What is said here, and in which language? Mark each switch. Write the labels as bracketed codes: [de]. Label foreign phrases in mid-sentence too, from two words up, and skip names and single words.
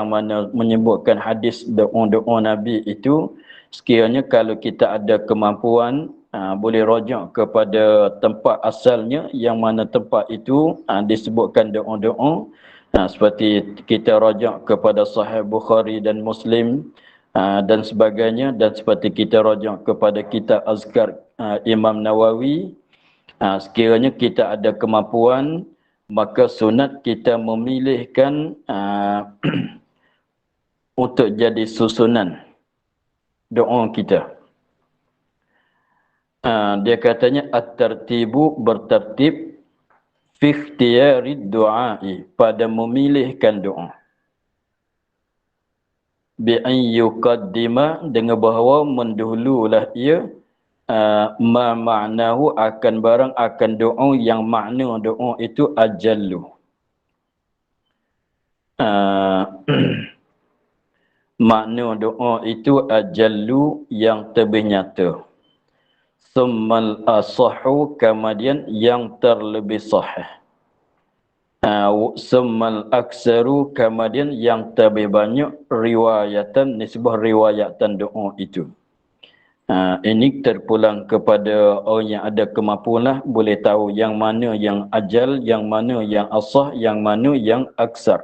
[ms] mana menyebutkan hadis doa-doa Nabi itu, sekiranya kalau kita ada kemampuan, boleh rujuk kepada tempat asalnya, yang mana tempat itu disebutkan doa-doa, seperti kita rujuk kepada Sahih Bukhari dan Muslim dan sebagainya, dan seperti kita rujuk kepada kitab Azkar Imam Nawawi. Sekiranya kita ada kemampuan, maka sunat kita memilihkan untuk jadi susunan doa kita. Dia katanya at-tartibu, bertertib, [ar] في اختيار الدعاء, [ms] pada memilihkan doa. [ar] بأن يقدم, [ms] dengan bahawa mendahululah ia [ar] ما معناه, [ms] akan barang, akan doa yang makna doa itu ajallu. makna doa itu ajallu yang lebih nyata. [ar] ثم الأصح, [ms] kemudian yang terlebih sahih. [ar] ثم الأكثر, [ms] kemudian yang lebih banyak riwayatan, nisbah riwayatan doa itu. Ini terpulang kepada orang yang ada kemampuan lah, boleh tahu yang mana yang ajal, yang mana yang asah, yang mana yang aksar.